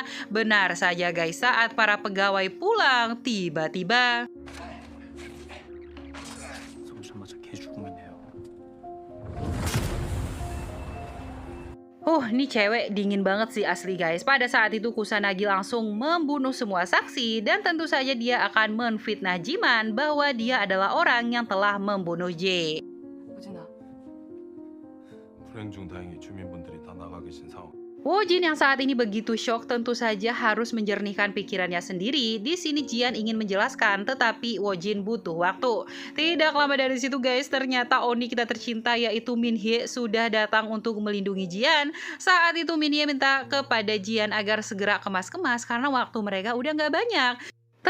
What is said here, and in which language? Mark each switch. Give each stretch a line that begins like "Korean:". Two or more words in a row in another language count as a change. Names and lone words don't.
Indonesian: Benar saja guys, saat para pegawai pulang, tiba-tiba ini cewek dingin banget sih asli guys. Pada saat itu Kusanagi langsung membunuh semua saksi dan tentu saja dia akan menfitnah Jiman bahwa dia adalah orang yang telah membunuh J.
Korean: 불행 중 다행히 주민분들이 다 나가 계신 상황.
Indonesian: Woo-jin yang saat ini begitu shock tentu saja harus menjernihkan pikirannya sendiri. Di sini Jian ingin menjelaskan, tetapi Woo-jin butuh waktu. Tidak lama dari situ guys, ternyata Oni kita tercinta yaitu Min-hye sudah datang untuk melindungi Jian. Saat itu Min-hye minta kepada Jian agar segera kemas-kemas karena waktu mereka udah nggak banyak.